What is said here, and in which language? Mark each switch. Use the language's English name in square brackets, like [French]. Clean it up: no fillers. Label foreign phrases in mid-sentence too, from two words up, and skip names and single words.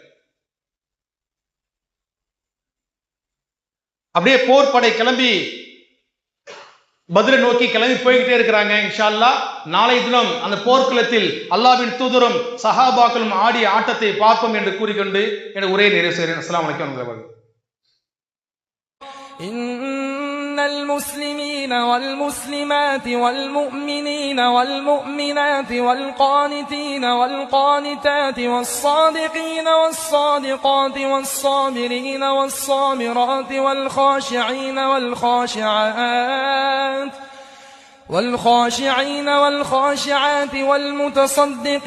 [Tamil] அப்படியே போர்படை கிளம்பி பத்ரை நோக்கி கிளம்பி போய்கிட்டே இருக்கிறாங்க. [Arabic] إن شاء الله [Tamil] நாளை தினம் அந்த போர்க்களத்தில் அல்லாஹ்வின் தூதரும் சஹாபாக்களும் ஆடிய ஆட்டத்தை பார்ப்போம் என்று கூறிக்கொண்டு என் உரையை நிறைவு செய்கிறேன். [Arabic] السلام عليكم. إن المسلمين والمسلمات والمؤمنين والمؤمنات والقانتين والقانتات والصادقين والصادقات والصابرين والصابرات والخاشعين والخاشعات والمتصدقين